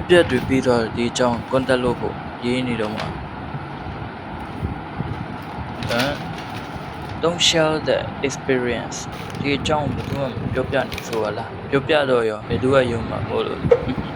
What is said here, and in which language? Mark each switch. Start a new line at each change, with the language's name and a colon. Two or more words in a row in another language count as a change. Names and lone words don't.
Burmese: ပြက်တွေပြီးတော့ဒီအကြောင်း contact လုပ်ဖို့ရေးနေတော့မှာ
English: don't share the experience
Burmese: ဒီအကြောင်းဘယ်သူမှပြောပြနေဆိုပါလားပြောပြတော့ရောဘယ်သူကယုံမှာမို့လို့